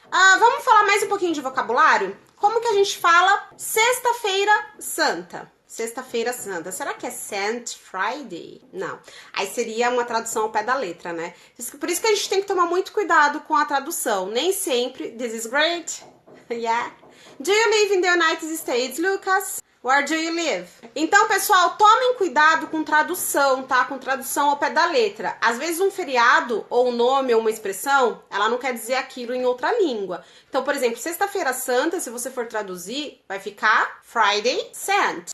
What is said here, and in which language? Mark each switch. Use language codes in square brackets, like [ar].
[pt] Vamos falar mais um pouquinho de vocabulário? Como que a gente fala Sexta-feira Santa? Sexta-feira Santa. Será que é [en] Saint Friday? [pt] Não. Aí seria uma tradução ao pé da letra, né? Por isso que a gente tem que tomar muito cuidado com a tradução. Nem sempre. [en] This is great. Yeah. Do you live in the United States, Lucas? Where do you live? [pt] Então, pessoal, tomem cuidado com tradução, tá? Com tradução ao pé da letra. Às vezes um feriado, ou um nome, ou uma expressão, ela não quer dizer aquilo em outra língua. Então, por exemplo, Sexta-feira Santa, se você for traduzir, vai ficar [en] Friday Sant.